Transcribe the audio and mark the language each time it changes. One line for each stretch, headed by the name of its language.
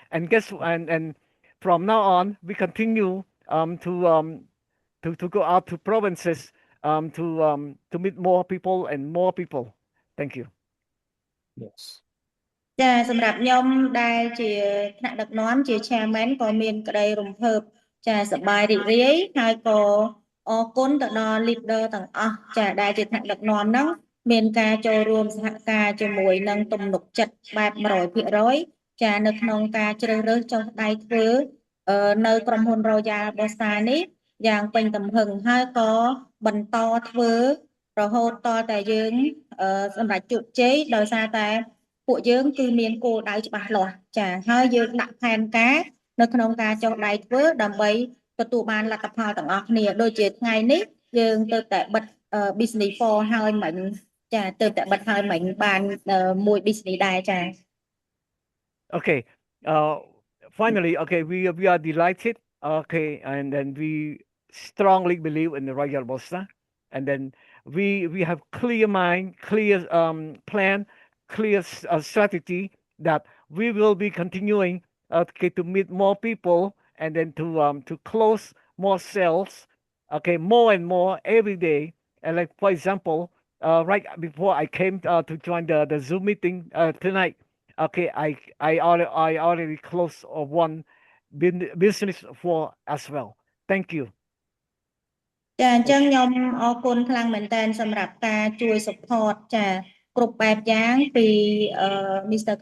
English: And and from now on we continue to go out to provinces to meet more people and more people. Thank you. Yes.
Khmer: ចាសម្រាប់ខ្ញុំដែលជាថ្នាក់ដឹកនាំជា chairman ក៏មានក្តីរំភើបចាសប្បាយរីករាយហើយក៏អរគុណទៅដល់ leader ទាំងអស់ចាដែលជាថ្នាក់ដឹកនាំហ្នឹងមានការចូលរួមសហការជាមួយនឹងទំនុកចិត្តបែប 100% ចានៅក្នុងការជ្រើសរើសចុះដៃធ្វើ នៅក្រុមហ៊ុន Royal Ball Star នេះយ៉ាងពេញទំហឹងហើយក៏បន្តធ្វើរហូតតតែយើងសម្រាប់ជោគជ័យដោយសារតែពួកយើងគឺមានគោលដៅច្បាស់លាស់ចាហើយយើងដាក់ផែនការនៅក្នុងការចុះដៃធ្វើដើម្បីទទួលបានលទ្ធផលទាំងអស់គ្នាដូចជាថ្ងៃនេះយើងទៅតែបិទ business 4ហើយមិញចាទៅតែបិទហើយមិញបានមួយ business ដែរចា
English: Okay. Finally, okay, we are delighted. Okay, and then we strongly believe in the Royal Ball Star, and then we have clear mind, clear plan, clear strategy that we will be continuing okay, to meet more people and then to close more sales, okay, more and more every day. And like for example, right before I came to join the Zoom meeting tonight, okay, I already closed one business for as well. Thank you.
Khmer: ចាអញ្ចឹងខ្ញុំអរគុណខ្លាំងមែនតើសម្រាប់ការជួយ support ចាគ្រប់បែបយ៉ាងពី Mr.